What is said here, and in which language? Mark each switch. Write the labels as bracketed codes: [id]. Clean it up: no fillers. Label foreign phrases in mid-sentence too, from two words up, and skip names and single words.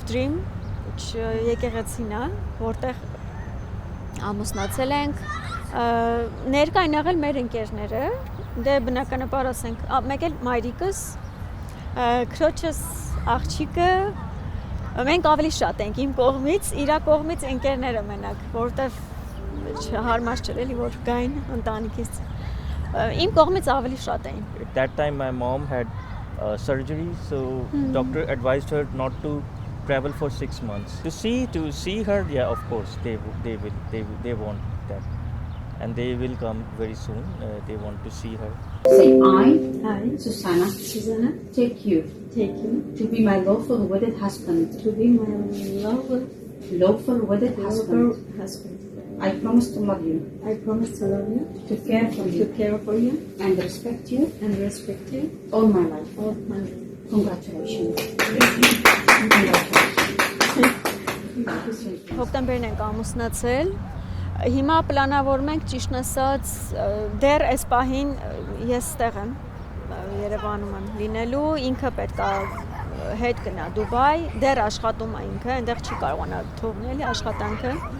[hy] Dream եկեղեցին է, որտեղ ամուսնացել ենք, ներկային եղել մեր ընկերները, դե բնականաբար ասենք, մեկ էլ մայրիկս, քրոջս, աղջիկը, մենք ավելի շատ ենք իմ կողմից, իրա կողմից ընկերները մենակ, որտեղ հարմար չէր էլի որ գային ընտանիքից իմ կողմից ավելի շատ էին. [en] At that time my mom had surgery, so doctor advised her not to travel for 6 months. To see her, yeah, of course they want that, and they will come very soon. They want to see her. Say I, Susanna, take you to be my lawful wedded husband. To be my Lawful wedded husband. husband. I promise to love you, I promise to love you, to care for to you, care for you, and respect you and respect you all my life. all my life. Congratulations. [hy] Հոկտեմբերին ենք ամուսնացել, Հիմա պլանավորում ենք ճիշտ ասած դեռ այս պահին ես ստեղ եմ Երևանում եմ լինելու, ինքը պետք է հետ գնա Դուբայ, դեռ աշխատում է ինքը, այնտեղ չի կարողանա թողնել աշխատանքը։